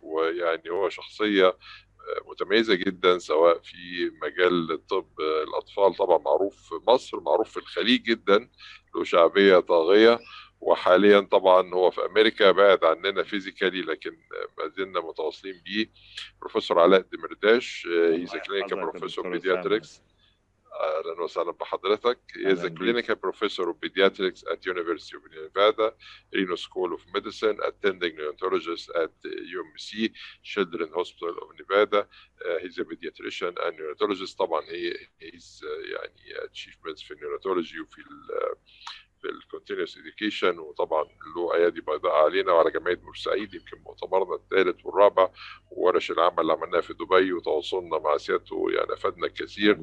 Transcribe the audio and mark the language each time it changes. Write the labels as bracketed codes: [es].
[ar] ويعني هو شخصيه متميزه جدا، سواء في مجال طب الاطفال، طبعا معروف في مصر، معروف في الخليج جدا، له شعبيه طاغيه. وحاليا طبعا هو في امريكا، بعد عننا [en] physically, [ar] لكن ما زلنا متواصلين بيه. [en] Professor Alaa Demerdash, he's clinical professor pediatrics. [ar] اهلا وسهلا بحضرتك. [en] He is a clinical professor of pediatrics at University of Nevada, Reno School of Medicine, attending neonatologist at UMC Children's Hospital of Nevada. He's a pediatrician and neonatologist. [ar] طبعا [en] he's [ar] يعني [en] achievements [ar] في النيوناتولوجي وفي في الكونتينوس اديوكيشن، وطبعا له ايادي بيضاء علينا وعلى جمعيه بورسعيد، يمكن مؤتمرنا الثالث والرابع وورش العمل اللي عملناها في دبي، وتواصلنا مع سيادته يعني افادنا الكثير.